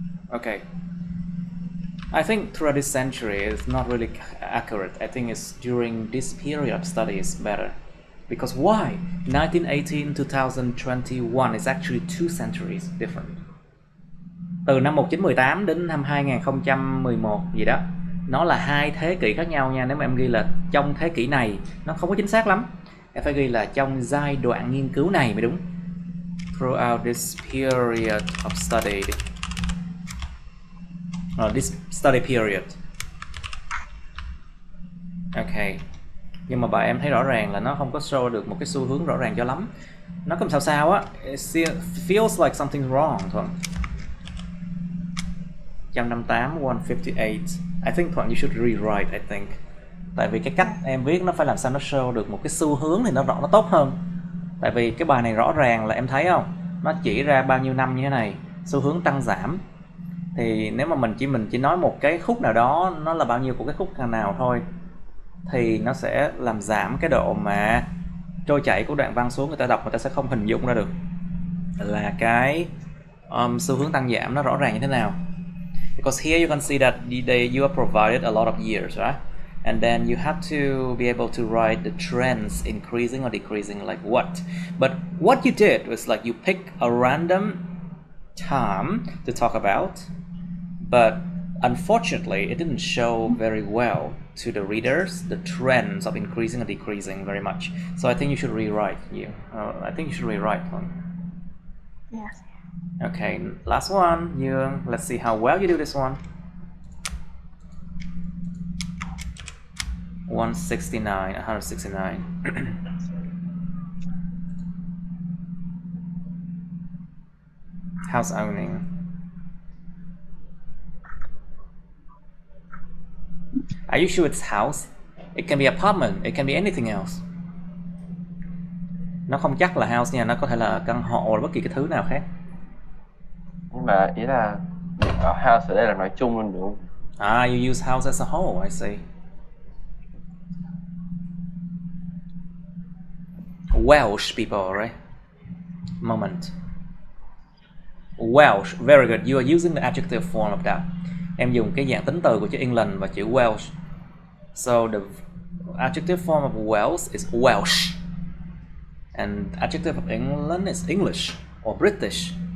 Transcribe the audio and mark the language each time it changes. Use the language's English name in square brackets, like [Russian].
[English] Okay. I think throughout this century is not really accurate. I think it's during this period of study is better. Because why? 1918 2021 is actually 2 centuries different. [Vietnamese] Từ năm 1918 đến năm 2011 gì đó, nó là 2 thế kỷ khác nhau nha. Nếu mà em ghi là trong thế kỷ này, nó không có chính xác lắm. Em phải ghi là trong giai đoạn nghiên cứu này mới đúng. [English] Throughout this period of study. This study period. Ok. [Vietnamese] Nhưng mà bài em thấy rõ ràng là nó không có show được một cái xu hướng rõ ràng cho lắm. Nó có sao sao á. [English] It feels like something wrong Thuận. 158, 158. I think Thuận you should rewrite, I think. [Vietnamese] Tại vì cái cách em viết nó phải làm sao nó show được một cái xu hướng thì nó tốt hơn. Tại vì cái bài này rõ ràng là em thấy không? Nó chỉ ra bao nhiêu năm như thế này, xu hướng tăng giảm. Thì nếu mà mình chỉ nói một cái khúc nào đó nó là bao nhiêu của cái khúc nào thôi, thì nó sẽ làm giảm cái độ mà trôi chảy của đoạn văn xuống, người ta đọc người ta sẽ không hình dung ra được là cái xu hướng tăng giảm nó rõ ràng như thế nào. [English] Because here you can see that you are provided a lot of years, right? And then you have to be able to write the trends increasing or decreasing like what. But what you did was like you pick a random time to talk about, but unfortunately it didn't show very well to the readers the trends of increasing and decreasing very much. So I think you should rewrite. I think you should rewrite one. Yes. Okay, last one. Let's see how well you do this one. 169. House owning. Are you sure it's house? It can be apartment, it can be anything else. [Vietnamese] Nó không chắc là house nha, nó có thể là căn hộ hoặc bất kỳ cái thứ nào khác. Nhưng mà ý là ở house ở đây là nói chung luôn đúng không? [English] You use house as a whole, I see. Welsh people, right? Moment. Welsh, very good. You are using the adjective form of that. [Vietnamese] Em dùng cái dạng tính từ của chữ England và chữ Welsh. [English] So the adjective form of Wales is Welsh. And adjective of England is English or British.